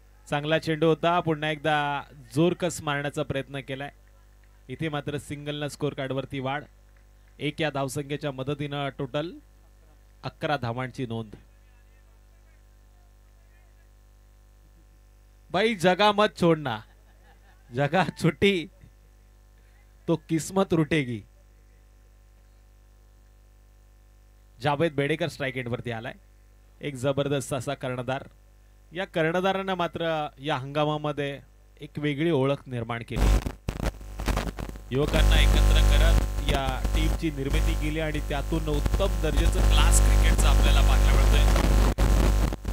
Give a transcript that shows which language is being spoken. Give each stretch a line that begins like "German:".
Marathi: चांगला चेंडू होता. पुन्हा एकदा जोरकस मारण्याचा प्रयत्न केलाय. इथे मात्र सिंगलनं स्कोर कार्डवरती वाढ. एक या धावसंख्येच्या मदतीनं टोटल 11 धावांची नोंद.
Hindi: भाई जगा मत छोड़ना, जगा छुट्टी तो किस्मत रुटेगी.
Marathi: जावेद बेडेकर स्ट्राइक एंड वरती आलाय. एक जबरदस्त असा कर्णधार. या कर्णधारानं मात्र या हंगामामध्ये एक वेगळी ओळख निर्माण केली. युवकांना एकत्र करत या टीमची निर्मिती केली आणि त्यातून उत्तम दर्जाचं क्लास क्रिकेटचं आपल्याला पाहायला मिळतंय.